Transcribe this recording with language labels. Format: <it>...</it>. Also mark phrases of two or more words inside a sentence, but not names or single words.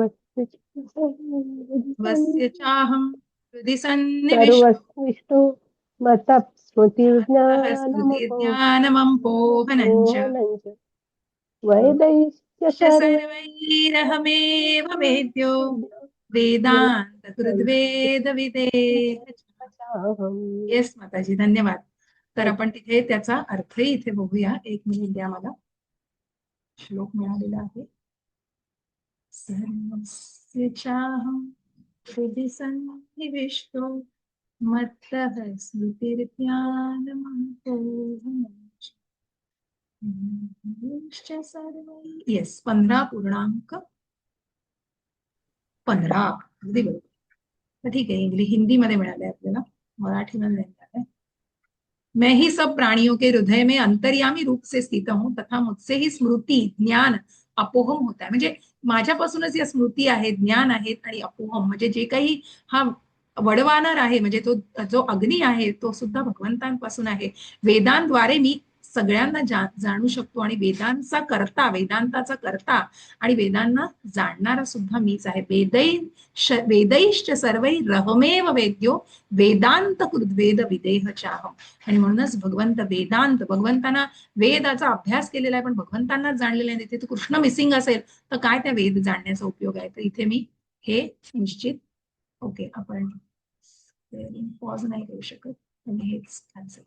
<sa>वस्य चाहं हृदि सन्निविष्टो सर्वस्विष्टो मता ज्ञानमपोहनञ्च वैदैश्च सर्व सर्वैरहमेव वेद्यो वेदान्तकृद्वेदविदेह।</sa> <mr>येस माताजी, धन्यवाद. तर आपण तिथे त्याचा अर्थही इथे बघूया. एक मिनिट द्या मला. श्लोक मिळालेला आहे.</mr> <sa>सर्वस्य चाहं हृदि सन्निविष्टो मत्तः स्मृतिर्ज्ञानमपोहनञ्च।</sa> <mr>येस, 15.15. अगदी बरोबर. तर ठीक आहे, हिंदीमध्ये मिळालंय आपल्याला, मराठीमध्ये नाही मिळालंय.</mr> <hi>मैं ही सब प्राणियों के हृदय में अंतर्यामी रूप से स्थित हूं तथा मुझसे ही स्मृती ज्ञान अपोहम</hi> <mr>होत आहे. म्हणजे माझ्यापासूनच या स्मृती आहेत, ज्ञान आहेत आणि अपोहम म्हणजे जे काही हा वडवानर आहे, म्हणजे तो जो अग्नी आहे तो सुद्धा भगवंतांपासून आहे. वेदांद्वारे मी सगळ्यांना जाणू शकतो आणि वेदांताचा करता आणि वेदांना जाणणारा सुद्धा मीच आहे.</mr> <sa>वेदैश्च सर्वै रहमेव वेद्यो वेदांत कृद्वेद विदेह चाहम.</sa> <mr>आणि म्हणूनच भगवंतांना वेदाचा अभ्यास केलेला आहे पण भगवंतांनाच जाणलेला आहे. तिथे कृष्ण मिसिंग असेल तर काय त्या वेद जाणण्याचा उपयोग आहे. तर इथे मी हे निश्चित ओके, आपण पॉज नाही करू शकत आणि हेच कॅन्सल.</mr>